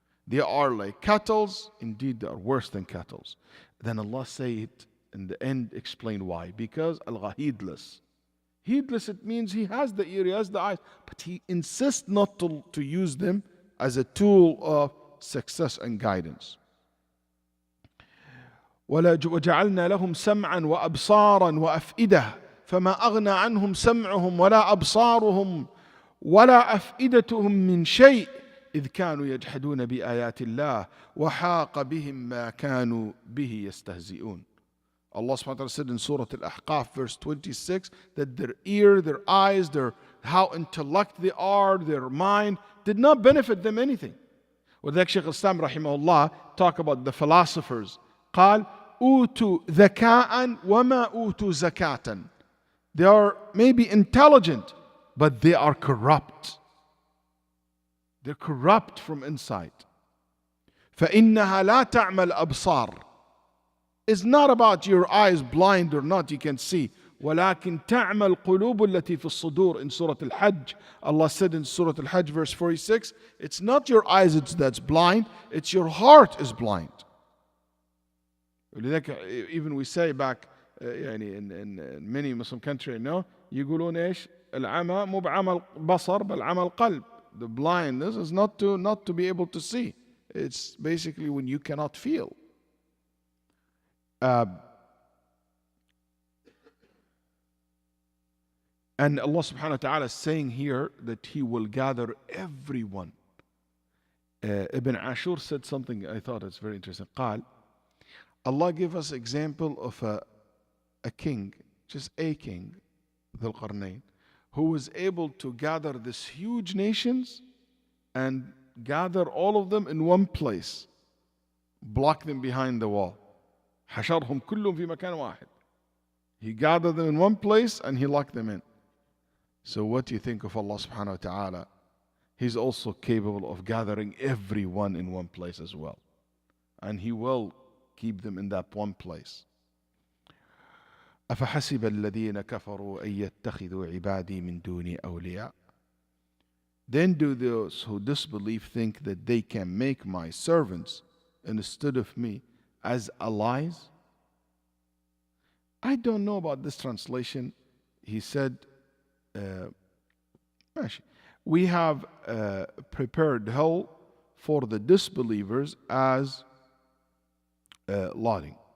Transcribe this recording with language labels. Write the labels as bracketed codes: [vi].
[en] They are like cattle, indeed they are worse than cattle. Then Allah say it in the end, explain why. Because al-heedless. Heedless, it means he has the ear, he has the eyes, but he insists not to use them as a tool of success and guidance. [ar] وجعلنا لهم سمعا وأبصارا وأفئدة فما أغنى عنهم سمعهم ولا أبصارهم ولا أفئدتهم من شيء إذ كانوا يجحدون بآيات الله وحاق بهم ما كانوا به يستهزئون. [en] Allah subhanahu wa ta'ala said in Surah Al-Ahqaf verse 26 that their ear, their eyes, how intellect they are, their mind did not benefit them anything. وذلك Shaykh Islam rahimahullah talk about the philosophers. [ar] قال أوتوا ذكاء وما أوتوا زكاة. [en] They are maybe intelligent, but they are corrupt. They're corrupt from inside. [ar] فإنها لا تعمى الأبصار. [en] It's not about your eyes blind or not, you can see. [ar] ولكن تعمى القلوب التي في الصدور. [en] In Surah Al-Hajj, Allah said in Surah Al-Hajj verse 46, it's not your eyes that's blind, it's your heart is blind. Even we say back in many Muslim countries, [ar] يقولون ايش؟ العمى مو بعمى البصر بل عمى القلب. [en] The blindness is not to be able to see. It's basically when you cannot feel. And Allah subhanahu wa ta'ala is saying here that He will gather everyone. Ibn Ashur said something I thought it's very interesting. قال, Allah gave us example of a king, just a king, Dhul Qarnayn, who was able to gather these huge nations and gather all of them in one place, block them behind the wall. [ar] حشرهم كلهم في مكان واحد. [en] He gathered them in one place and He locked them in. So what do you think of Allah subhanahu wa ta'ala? He's also capable of gathering everyone in one place as well. And He will keep them in that one place. [ar] أفحسب الذين كفروا أن يتخذوا عبادي من دوني أولياء. [en] Then do those who disbelieve think that they can make my servants instead of me as allies? I don't know about this translation. He said, we have prepared hell for the disbelievers as lodging.